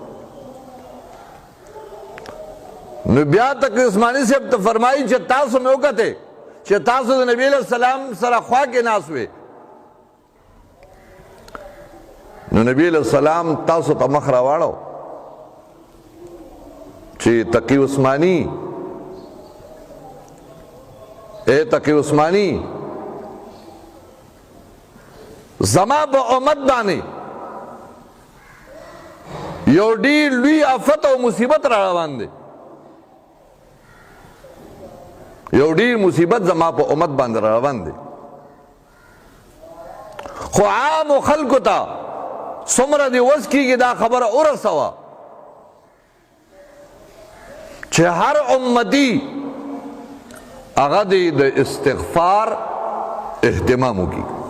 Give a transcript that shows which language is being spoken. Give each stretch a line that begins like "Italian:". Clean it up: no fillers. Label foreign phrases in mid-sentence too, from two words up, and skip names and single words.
Pashto: نو بیا تک عثمانی صاحب ته فرمایي چې تاسو مې وکته چې تاسو د نبی
Arabic: علیہ السلام
Pashto: سره خوا کې ناست وې نو نبی
Arabic: علیہ السلام
Pashto: تاسو ته مخ راواړو چې تقی عثمانی اے تقی عثمانی زما په امت باندې یو ډیر لوی آفت او مصیبت را روان دی. یو ډیر مصیبت زما په امت باندې روان دی خو عام خلکو ته څومره دې وس کېږي دا خبره ورسوه چې هر امتی هغه دې د استغفار اهتمام وکړي.